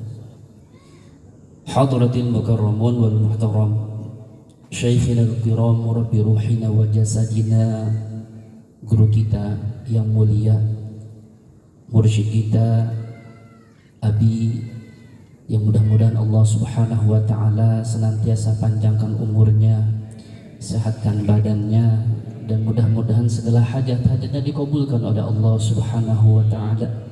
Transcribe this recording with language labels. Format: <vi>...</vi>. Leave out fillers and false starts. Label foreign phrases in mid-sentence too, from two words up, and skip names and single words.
<ar>حضرات المكرمون والمحترم، شيخنا الكرام، ربي روحنا وجسدنا,</ar> <id>guru kita yang mulia, mursyid kita, Abi, yang mudah-mudahan Allah</id> <ar>سبحانه وتعالى</ar> <id>senantiasa panjangkan umurnya, sehatkan badannya, dan mudah-mudahan segala hajat-hajatnya dikabulkan oleh Allah</id> <ar>سبحانه وتعالى.</ar>